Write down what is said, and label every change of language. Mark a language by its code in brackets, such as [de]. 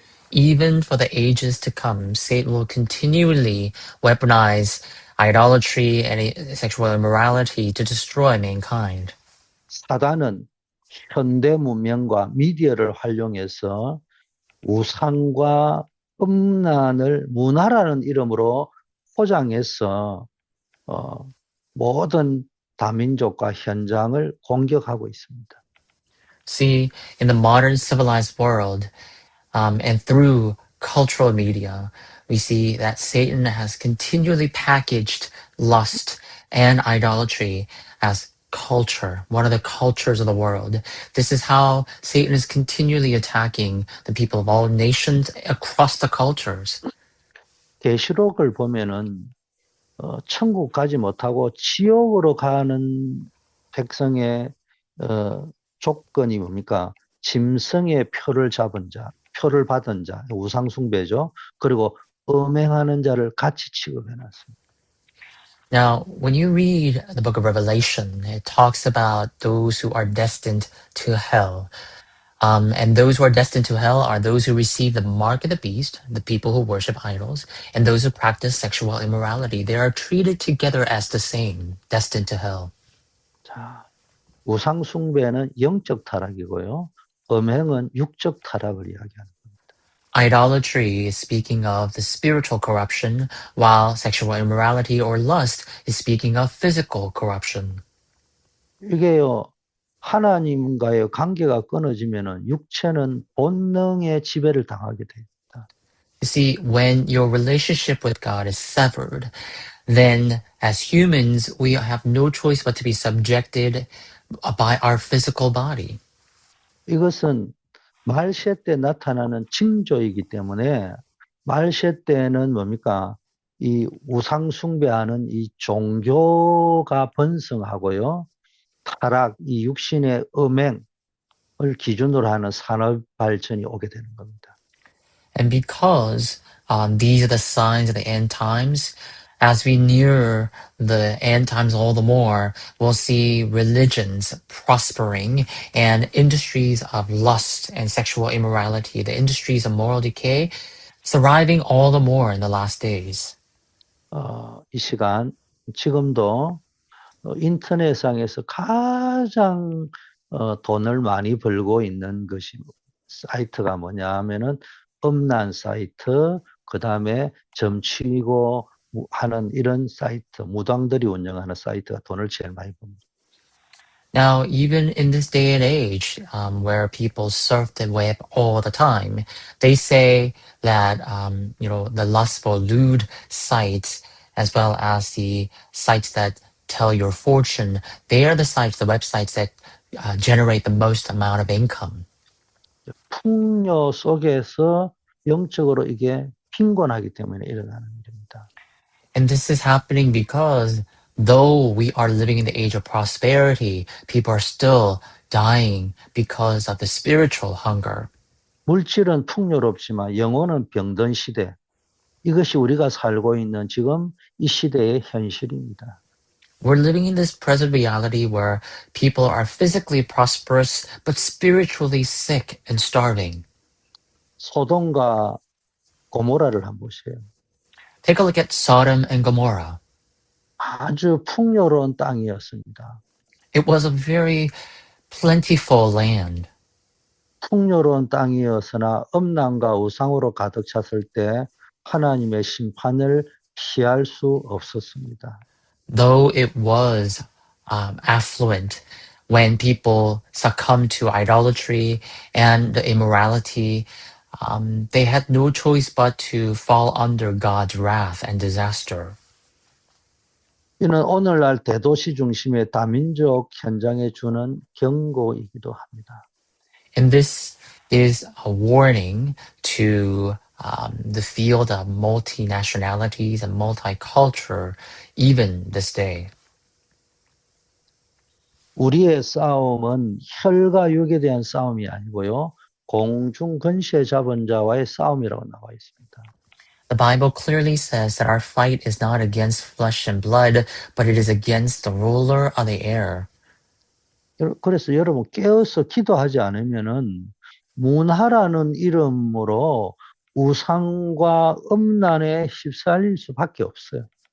[en] Even for the ages to come, Satan will continually weaponize idolatry and sexual immorality to destroy mankind. [ko] 사단은 현대 문명과 미디어를 활용해서 우상과 음란을 문화라는 이름으로 포장해서 모든 다민족과 현장을 공격하고 있습니다. [en] See, in the modern civilized world, and through cultural media, we see that Satan has continually packaged lust and idolatry as culture, one of the cultures of the world. This is how Satan is continually attacking the people of all nations across the cultures. [ko] 계시록을 보면은 천국 가지 못하고 지옥으로 가는 백성의 조건이 뭡니까? 짐승의 표를 잡은 자, 표를 받은 자, 우상 숭배죠. 그리고 음행하는 자를 같이 취급해 놨습니다. [en] Now, when you read the book of Revelation, it talks about those who are destined to hell. And those who are destined to hell are those who receive the mark of the beast, the people who worship idols, and those who practice sexual immorality. They are treated together as the same, destined to hell. [ko] 자, 우상 숭배는 영적 타락이고요. 음행은 육적 타락을 이야기합니다. [en] Idolatry is speaking of the spiritual corruption, while sexual immorality or lust is speaking of physical corruption. [ko] 이게요, 하나님과의 관계가 끊어지면은 육체는 본능의 지배를 당하게 됩니다. [en] You see, when your relationship with God is severed, then as humans, we have no choice but to be subjected by our physical body. [ko] 이것은 말세 때 나타나는 징조이기 때문에 말세 때는 뭡니까? 이 우상 숭배하는 이 종교가 번성하고요. 타락, 이 육신의 음행을 기준으로 하는 산업 발전이 오게 되는 겁니다. [en] And because these are the signs of the end times, as we near the end times all the more, we'll see religions prospering and industries of lust and sexual immorality, the industries of moral decay, thriving all the more in the last days. [ko] 이 시간 지금도 인터넷상에서 가장 돈을 많이 벌고 있는 것이 사이트가 뭐냐 하면은 음란 사이트, 그 다음에 점치고 하는 이런 사이트, 무당들이 운영하는 사이트가 돈을 제일 많이 봅니다. [en] Now, even in this day and age, where people surf the web all the time, they say that the lustful, lewd sites, as well as the sites that tell your fortune, they are the sites, the websites that generate the most amount of income. [ko] 풍요 속에서 영적으로 이게 빈곤하기 때문에 일어나는 일입니다. [en] And this is happening because though we are living in the age of prosperity, people are still dying because of the spiritual hunger. [ko] 물질은 풍요롭지만 영혼은 병든 시대. 이것이 우리가 살고 있는 지금 이 시대의 현실입니다. [en] We're living in this present reality where people are physically prosperous but spiritually sick and starving. [ko] 소돔과 고모라를 한번 보세요. [en] Take a look at Sodom and Gomorrah. [ko] 아주 풍요로운 땅이었습니다. [en] It was a very plentiful land. [ko] 풍요로운 땅이었으나 음란과 우상으로 가득 찼을 때 하나님의 심판을 피할 수 없었습니다. [en] Though it was affluent, when people succumbed to idolatry and immorality, they had no choice but to fall under God's wrath and disaster. [ko] 이는 오늘날 대도시 중심의 다민족 현장에 주는 경고이기도 합니다. [en] And this is a warning to the field of multinationalities and multicultural, even this day. [ko] 우리의 싸움은 혈과 육에 대한 싸움이 아니고요. 공중 권세 잡은 자와의 싸움이라고 나와 있습니다. [en] The Bible clearly says that our fight is not against flesh and blood, but it is against the ruler of the air. [ko] 그래서 여러분 깨어서 기도하지 않으면은 문화라는 이름으로 우상과 음란에 휩쓸릴 수밖에 없어요.